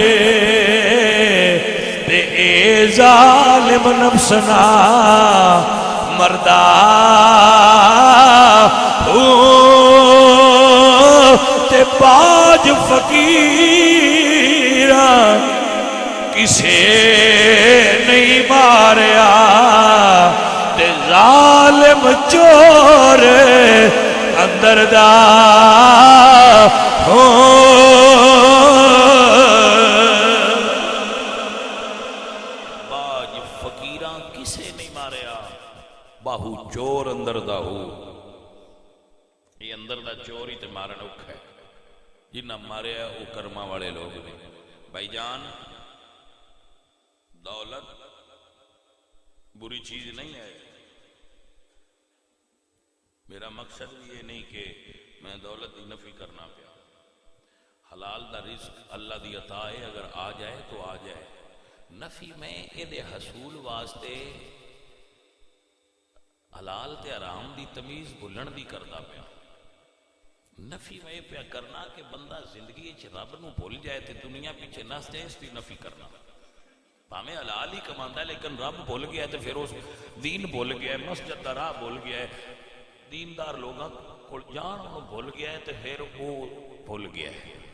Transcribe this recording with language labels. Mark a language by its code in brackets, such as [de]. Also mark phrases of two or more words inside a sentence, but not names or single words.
[pa] تے اے ظالم نفسنا مردہ تے باج فقیر کسے نہیں ماریا تے ظالم چور اندر دا باج فقیراں کسے نہیں ماریا, باہو چور اندر دا ہو. یہ اندر دا چور ہی تے مارن اوکھا ہے, جنہ ماریا وہ کرما والے لوگ نے. [ur] بھائی جان دولت بری چیز نہیں ہے. [pa] میرا مقصد یہ نہیں کہ میں دولت دی نفی کرنا پیا. حلال دا رزق اللہ دی عطا ہے, اگر آ جائے تو آ جائے. نفی میں یہ حصول واسطے حلال تے حرام دی تمیز بھولن دی کردا پیا. نفی میں پیا کرنا کہ بندہ زندگی وچ رب نو بھول جائے تے دنیا پیچھے نس جائے, اس دی نفی کرنا. بھاویں حلال ہی کماندا ہے لیکن رب بھول گیا تے پھر اس دین بھول گیا ہے, مسجد دا راہ بھول گیا ہے, دیندار لوگاں کول جان انہوں بھول گیا ہے تے پھر وہ بھول گیا ہے.